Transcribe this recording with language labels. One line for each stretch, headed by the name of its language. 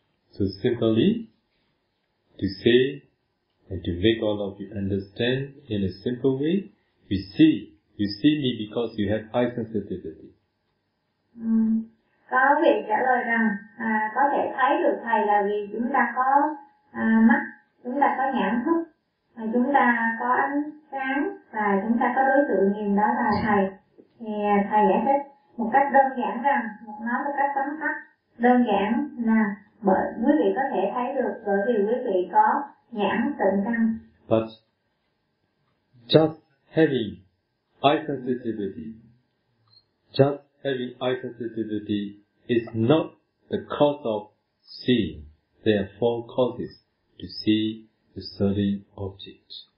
English: So simply, to say and to make all of you understand in a simple way, you see me because you have eye sensitivity.
Vietnamese: Có vị trả lời rằng có thể thấy được thầy là vì chúng ta có mắt, chúng ta có nhãn thức, và chúng ta có ánh sáng, và chúng ta có đối tượng nhìn đó là thầy. Thì thầy giải thích một cách đơn giản rằng, nói một cách tóm tắt đơn giản là bởi quý vị có thể thấy được bởi vì quý vị có nhãn tịnh căn.
English: But just having eye sensitivity, just having eye sensitivity is not the cause of seeing. There are four causes to see a certain object.